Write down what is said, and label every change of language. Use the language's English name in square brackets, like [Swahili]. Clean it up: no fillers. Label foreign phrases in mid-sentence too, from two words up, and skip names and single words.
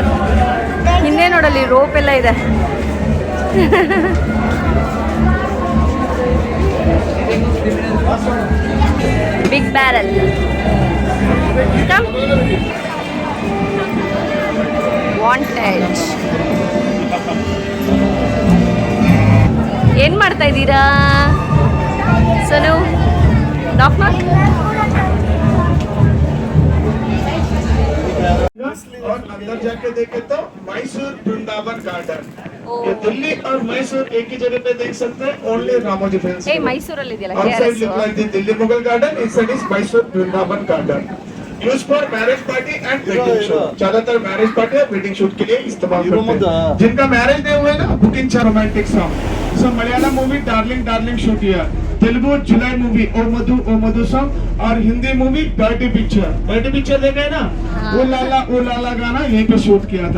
[Kannada] ಹಿಂದೆ ನೋಡಲ್ಲಿ ರೋಪ್ ಎಲ್ಲ ಇದೆ. [English] big barrel. ವಾಂಟೆಡ್. [Kannada] ಏನು ಮಾಡ್ತಾ ಇದ್ದೀರಾ ಸೋನು? [English] knock knock. [Hindi] और अंदर जाके देखे तो मैसूर वृंदावन गार्डन. ये दिल्ली और मैसूर एक ही जगह पे देख सकते हैं. [English] Only Ramoji Film City. [Kannada] ಮೈಸೂರಲ್ಲಿ ಇದೆಯಲ್ಲ [English] Outside look like the Delhi Mughal Garden. Inside is Mysore Vrindavan Garden. Used for marriage party and wedding shoot. [Hindi] ज्यादातर [English] marriage party [Hindi] और [English] wedding shoot [Hindi] के लिए इस्तेमाल करते हैं. जिनका [English] marriage day [Hindi] हुआ है ना, बुकिंग चा [English] romantic song. [Hindi] सो [English] Malayalam movie [Hindi] डार्लिंग डार्लिंग शूट किया. तेलुगु जुलाई मूवी ओ मधु सॉन्ग. और [English] Hindi movie [Hindi] डर्टी पिक्चर देखे ना, ओ लाला गाना यहीं पे शूट किया था.